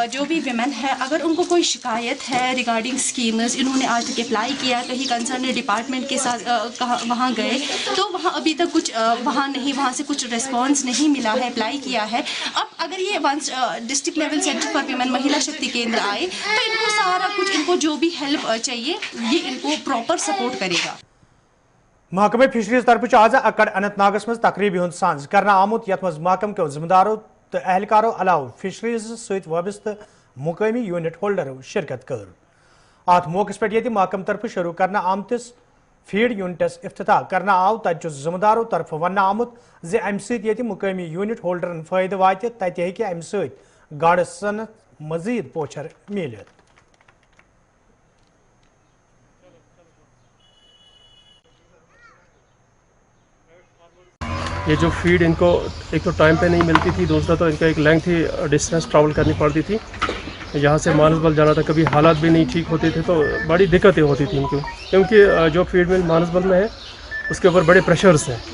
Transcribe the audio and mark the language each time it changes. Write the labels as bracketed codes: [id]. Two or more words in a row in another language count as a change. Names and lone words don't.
[hi] जो भी वीमेन है अगर उनको कोई शिकायत है [en] regarding schemes, [hi] इन्होंने आज तक अप्लाई किया, कहीं [en] concern department [hi] के साथ वहाँ गए तो वहाँ अभी तक कुछ वहाँ से कुछ रिस्पॉन्स नहीं मिला है, अप्लाई किया है। अब अगर ये [en] district level centre for women [hi] महिला शक्ति केंद्र आए तो इनको सारा कुछ, इनको जो भी हेल्प चाहिए ये इनको [en] proper support [hi] करेगा। [ks] महकमे फिशरीज तरफ आज अकड़ अनंतनागस में तकरीबी हुंद सांझ करना आमुत यथ मज महकम के जिम्मेदारों तो एहलकारों अलाव फिशरीज सहित वाबस्त मुकामी [en] unit holders [ks] शिरकत कर। अत मौके पे महकम तरफ शुरू करना आमतिस [en] feed units [ks] इफ्तिताह करना आव तच जिम्मेदारों तरफ वन आमुत अम सत मुकामी [en] unit holders [ks] फायदे वात तत अम सत गाड़ सनत मजीद पोचर मिलित। [hi] ये जो फीड इनको एक तो टाइम पे नहीं मिलती थी, दूसरा तो इनका एक [en] lengthy distance travel [hi] करनी पड़ती थी। यहाँ से मानसबल जाना था, कभी हालात भी नहीं ठीक होते थे, तो बड़ी दिक्कतें होती थी इनको, क्योंकि जो [en] feed mill [hi] मानसबल में है उसके ऊपर बड़े प्रेशर्स हैं।